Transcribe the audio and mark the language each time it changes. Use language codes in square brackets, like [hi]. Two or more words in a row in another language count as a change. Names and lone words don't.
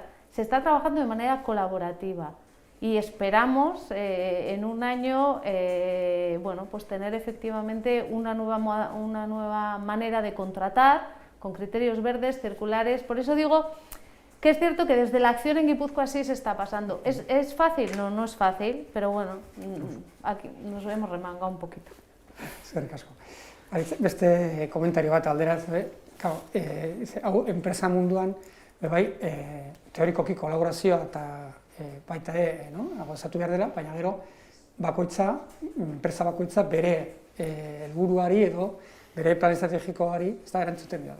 [es] Se está trabajando de manera colaborativa y esperamos en un año bueno, pues tener efectivamente una nueva manera de contratar con criterios verdes, circulares. Por eso digo que es cierto que desde la acción en Guipúzcoa sí se está pasando. ¿Es fácil? No, no es fácil, pero bueno, aquí nos hemos remangado un poquito. [eu] Eskerrik asko. Beste komentario bat alderaz, hau enpresa munduan, bai, teorikoki kolaborazioa eta baita gauzatu behar dela, baina gero bakoitza, enpresa bakoitza bere helburuari edo bere plan estrategikoari ez da erantzuten dira.